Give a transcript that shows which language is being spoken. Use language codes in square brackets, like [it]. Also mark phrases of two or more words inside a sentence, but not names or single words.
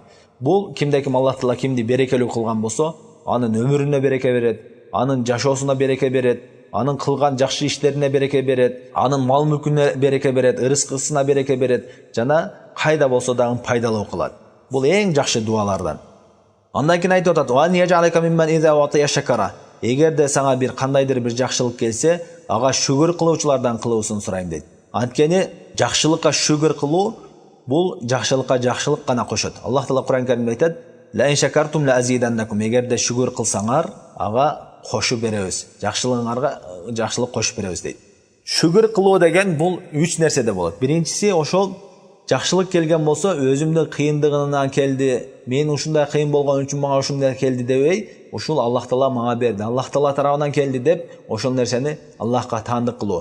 [ky] Бул кимде ким Аллах Таала кимди берекелүү кылган болсо, анын өмүрүнө береке берет, анын жашоосуна береке берет, анын кылган жакшы иштерине береке берет, анын мал мүлкүнө береке берет, ырыскысына береке берет, жана кайда болсо дагы пайдалуу кылат. Бул эң жакшы дуалардан. Андан кийин айтып атат: [ar] "ويجعلك ممن إذا أعطي شكر." [ky] Эгерде сага бир кандайдыр бир жакшылык келсе, ага шүгүр кылуучулардан кылуусун сурайм дейт. Анткени жакшылыкка шүгүр кылуу бул жакшылыкка жакшылык гана кошот. Аллах Таала Кур'ан Каримде айтат: [ar] "لئن شكرتم لأزيدنكم." [ky] Эгерде шүгүр кылсаңар, ага кошуп беребиз. Жакшылыгыңарга жакшылык кошуп беребиз дейт. Шүгүр кылуу деген бул 3 нерседе болот. Биринчиси ошол жакшылык келген болсо, өзүмдүн кыйындыгынан келди, мен ушундай кыйын болгон үчүн мага ушундай келди дебей, ушул Аллах Таала мага берди, Аллах Таала тарабынан келди деп, ошол нерсени Аллахка таандык кылуу.